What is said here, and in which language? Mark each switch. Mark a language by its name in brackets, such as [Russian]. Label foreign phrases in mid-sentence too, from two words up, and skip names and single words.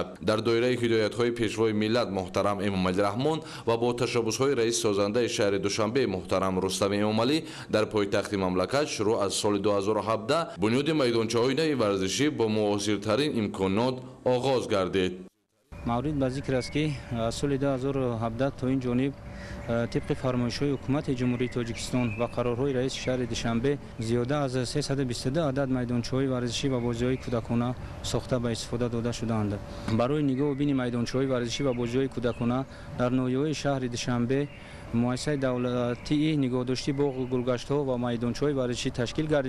[Tajik] дар доираи ҳидоятҳои пешвои миллат муҳтарам Эмомалӣ Раҳмон ва бо ташаббусҳои раиси созандаи шаҳри Душанбе муҳтарам Рустами Эмомалӣ дар пойтахти мамлакат шурӯъ аз соли 2017 бунёди майдончаҳои нави варзишӣ бо муосиртарин имконот оғоз гардид. маврид ба зикр аст ки аз соли 2017 то ин ҷониб [Persian] طبق فرمایش‌های حکومت جمهوری تاجیکستان و قرارهای رئیس شهر دوشنبه زیاده از 322 عدد میدانچه‌های ورزشی و بازی‌های کودکانه ساخته به استفاده داده شده‌اند. برای نگاه و بین میدانچه‌های ورزشی و بازی‌های کودکانه در ناحیه‌های شهر دوشنبه مؤسسه دولتی نگهداشتی باغ گلگشت‌ها و میدانچه‌های ورزشی تشکیل گردید.